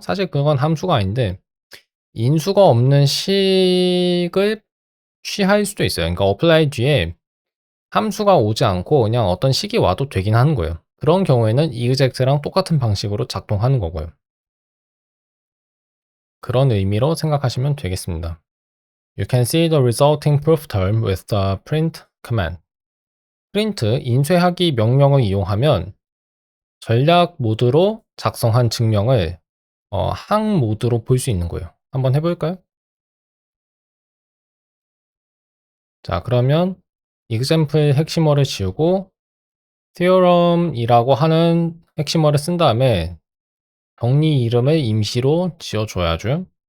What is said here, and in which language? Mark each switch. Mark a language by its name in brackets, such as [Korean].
[Korean] 사실 그건 함수가 아닌데 인수가 없는 식을 취할 수도 있어요. 그러니까 apply 뒤에 함수가 오지 않고 그냥 어떤 식이 와도 되긴 하는 거예요. 그런 경우에는 exact랑 똑같은 방식으로 작동하는 거고요. 그런 의미로 생각하시면 되겠습니다. [English] You can see the resulting proof term with the print command. [Korean] print 인쇄하기 명령을 이용하면 전략 모드로 작성한 증명을 항 모드로 볼 수 있는 거예요. 한번 해볼까요? 자, 그러면 example 핵심어를 지우고 theorem이라고 하는 핵심어를 쓴 다음에 정리 이름을 임시로 지어줘야죠.